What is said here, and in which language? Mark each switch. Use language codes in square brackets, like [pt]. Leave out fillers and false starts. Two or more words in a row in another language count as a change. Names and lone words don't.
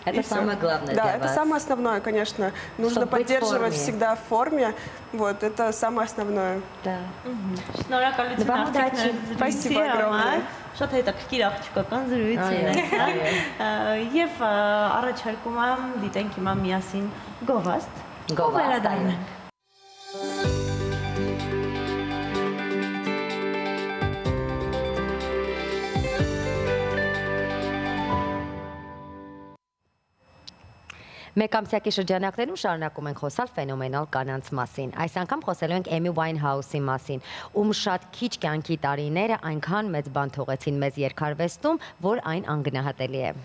[ru] Это самое главное Да, для это вас. самое основное, конечно. Нужно Чтобы быть в поддерживать форме. всегда в форме. Вот, это самое основное. Да. [hy] Շնորհակալություն Նվագ աղջիկներ [ru] Спасибо [hy] զրույցի [ru] огромное. [hy] համար։ Շատ հետաքրքիր աղջկական զրույց ունեցանք։ Եվ առաջարկում եմ դիտենք հիմա միասին գովաստ։ Գովաստ, վերադառնանք։ Մեկամսյակի շրջանակներում շարունակում ենք խոսալ ֆենոմենալ կանանց մասին։ Այս անգամ խոսելու ենք Էմի Ուայնհաուսի մասին, ում շատ քիչ կյանքի տարիները այնքան մեծ բան թողեցին մեզ երկարվեստում, որ այն անգնահատելի է։